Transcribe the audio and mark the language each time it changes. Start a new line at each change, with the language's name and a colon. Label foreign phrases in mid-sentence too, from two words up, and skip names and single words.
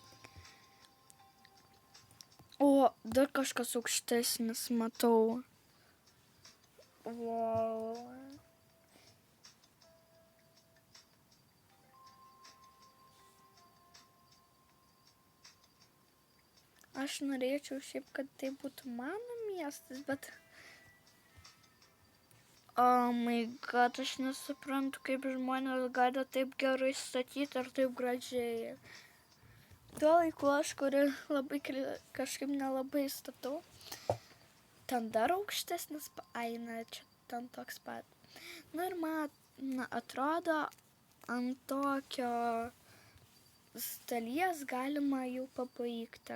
Lithuanian: O, dar kažkas aukštesnis matau.
English: Wow.
Lithuanian: Aš norėčiau šiaip, kad tai būtų mano miestas, bet...
English: Oh my god,
Lithuanian: aš nesuprantu, kaip žmonės gali taip gerai statyti ir taip gražiai. Tuo laiku aš, kuri labai kažkaip nelabai statau, ten dar aukštesnis, eina, čia ten toks pat. Nu ir man atrodo, ant tokio dalies galima jau pabaigti.